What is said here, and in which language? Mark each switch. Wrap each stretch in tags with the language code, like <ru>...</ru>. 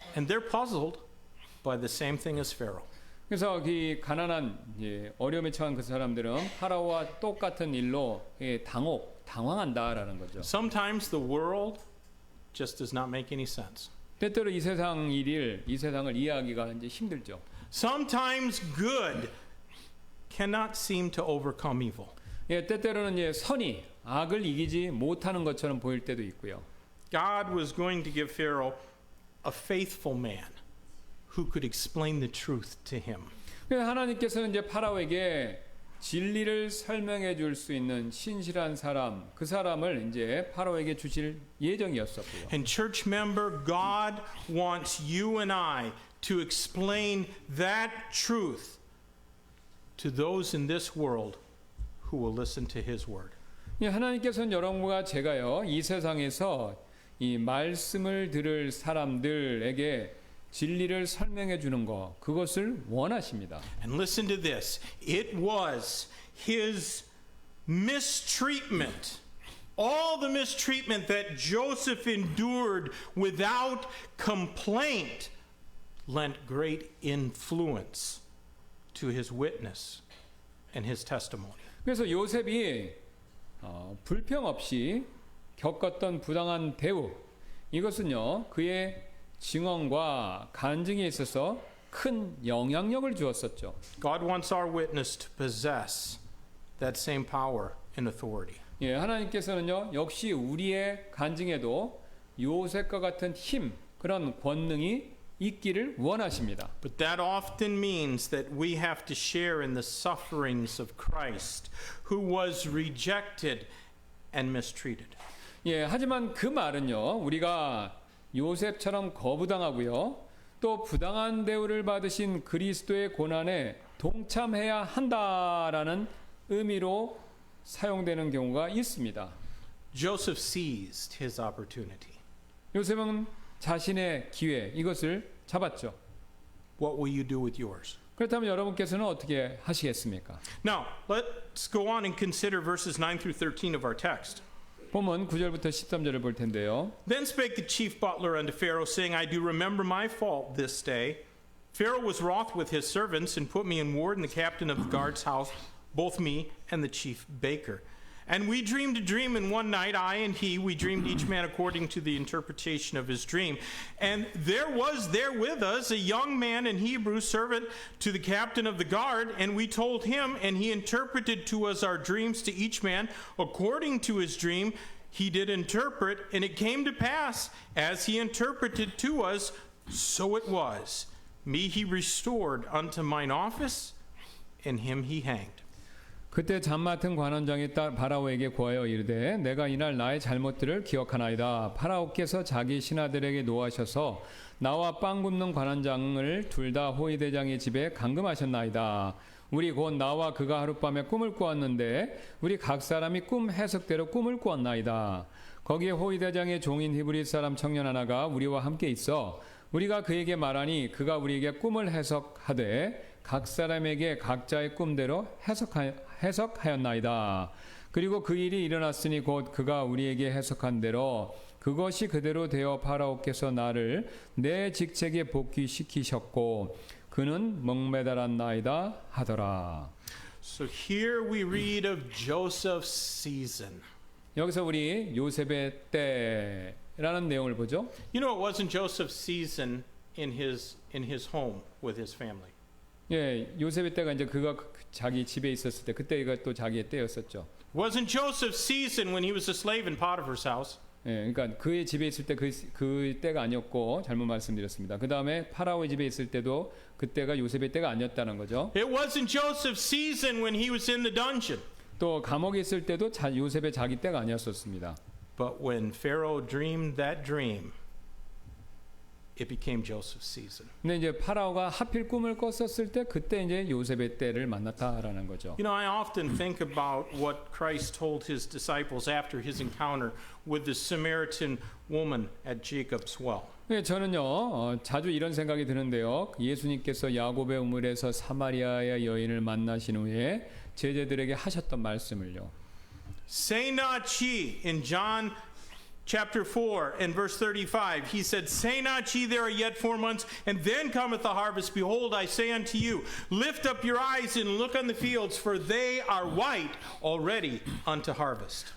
<en>And they're puzzled by the same thing as Pharaoh.</en> <ko>그래서 이 가난한 어려움에 처한 그 사람들은 파라오와 똑같은 일로 당황한다라는 거죠.</ko> <en>Sometimes the world just does not make any sense.</en> <ko>때때로 이 세상을 이해하기가 이제 힘들죠.</ko> <en>Sometimes good cannot seem to overcome evil.</en> <ko>예, 때때로는 선이 악을 이기지 못하는 것처럼 보일 때도 있고요.</ko> <en>God was going to give Pharaoh a faithful man who could explain the truth to him.</en> <ko>그래서 하나님께서는 이제 파라오에게 진리를 설명해 줄 수 있는 신실한 사람, 그 사람을 이제 파라오에게 주실 예정이었었고요.</ko> <en>And church member, God wants you and I to explain that truth to those in this world who will listen to his word.</en> <ko>예, 하나님께서는 여러분과 제가요, 이 세상에서 이 말씀을 들을 사람들에게 진리를 설명해 주는 것, 그것을 원하십니다.</ko> <en>And listen to this. It was his mistreatment, all the mistreatment that Joseph endured without complaint, lent great influence to his witness and his testimony.</en> <ko>그래서 요셉이 불평 없이 겪었던 부당한 대우, 이것은요, 그의 증언과 간증에 있어서 큰 영향력을 주었었죠.</ko> <en>God wants our witness to possess that same power and authority.</en> <ko>예, 하나님께서는요, 역시 우리의 간증에도 요셉과 같은 힘, 그런 권능이 있기를 원하십니다.</ko> <en>But that often means that we have to share in the sufferings of Christ, who was rejected and mistreated.</en> <ko>예, 하지만 그 말은요, 우리가 요셉처럼 거부당하고요, 또 부당한 대우를 받으신 그리스도의 고난에 동참해야 한다라는 의미로 사용되는 경우가 있습니다.</ko> <en>Joseph seized his opportunity.</en> <ko>요셉은 자신의 기회, 이것을 잡았죠.</ko> <en>What will you do with yours?</en> <ko>그렇다면 여러분께서는 어떻게 하시겠습니까?</ko> <en>Now, let's go on and consider verses 9 through 13 of our text.</en> <ko>본문 9절부터 13절을 볼 텐데요.</ko> <en>Then spake the chief butler unto Pharaoh, saying, I do remember my fault this day. Pharaoh was wroth with his servants, and put me in ward in the captain of the guard's house, both me and the chief baker. And we dreamed a dream in one night, I and he, we dreamed each man according to the interpretation of his dream. And there was there with us a young man in Hebrew, servant to the captain of the guard, and we told him, and he interpreted to us our dreams to each man according to his dream. He did interpret, and it came to pass, as he interpreted to us, so it was. Me he restored unto mine office, and him he hanged.</en> <ko>그때 잠 맡은 관원장이 파라오에게 고하여 이르되 내가 이날 나의 잘못들을 기억하나이다. 파라오께서 자기 신하들에게 노하셔서 나와 빵 굽는 관원장을 둘 다 호위대장의 집에 감금하셨나이다. 우리 곧 나와 그가 하룻밤에 꿈을 꾸었는데 우리 각 사람이 꿈 해석대로 꿈을 꾸었나이다. 거기에 호위대장의 종인 히브리 사람 청년 하나가 우리와 함께 있어 우리가 그에게 말하니 그가 우리에게 꿈을 해석하되 각 사람에게 각자의 꿈대로 해석하였나이다. 그리고 그 일이 일어났으니 곧 그가 우리에게 해석한 대로 그것이 그대로 되어 파라오께서 나를 내 직책에 복귀시키셨고 그는 목매달았나이다 하더라.</ko> <en>So here we read of Joseph's season.</en> <ko>여기서 우리 요셉의 때라는 내용을 보죠.</ko> <en>You know, it wasn't Joseph's season in his home with his family.</en> <ko>예, 요셉의 때가 이제 그가 자기 집에 있었을 때 그때가 또 자기의 때였었죠.</ko> <en>It wasn't Joseph's season when he was a slave in Potiphar's house.</en> <ko>예, 그러니까 그의 집에 있을 때 그 때가 아니었고 잘못 말씀드렸습니다. 그 다음에 파라오의 집에 있을 때도 그때가 요셉의 때가 아니었다는 거죠.</ko> <en>It wasn't Joseph's season when he was in the dungeon.</en> <ko>또 감옥에 있을 때도 요셉의 자기 때가 아니었었습니다.</ko> <en>But when Pharaoh dreamed that dream, it became Joseph's season.</en> <ko>근데 이제 파라오가 하필 꿈을 꿨었을 때 그때 이제 요셉의 때를 만났다라는 거죠.</ko> <en>You know, I often think about what Christ told his disciples after his encounter with the Samaritan woman at Jacob's well.</en> <ko>네, 저는요 자주 이런 생각이 드는데요. 예수님께서 야곱의 우물에서 사마리아의 여인을 만나신 후에 제자들에게 하셨던 말씀을요.</ko> <en>Say not ye in John chapter 4 and verse 35, he said, Say not ye, there are yet 4 months, and then cometh the harvest. Behold, I say unto you, lift up your eyes and look on the fields, for they are white already unto harvest.</en>